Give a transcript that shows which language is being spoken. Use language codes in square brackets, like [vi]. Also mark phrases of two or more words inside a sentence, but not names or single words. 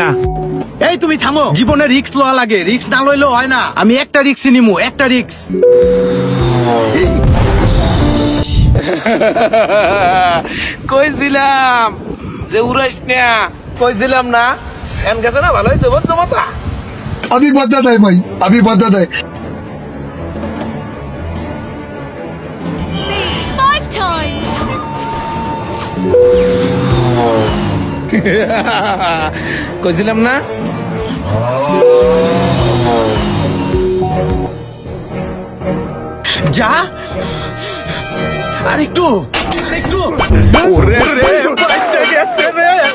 [bn] এই তুমি থামো, জীবনে রিস্ক লওয়া লাগে, রিস্ক না লইলেও হয় না। আমি একটা রিস্কই নিমু, একটা রিস্ক। কইছিলাম যে উড়াস না, কইছিলাম না? এন গেছে না, ভালো হয়েছে বন্ধু মজা। [hi] अभी बता दे भाई, अभी बता दे। [en] 5 times. [bn] কইছিলাম না? যা আর একটু ওরে রে, বাচ্চা গেছে রে।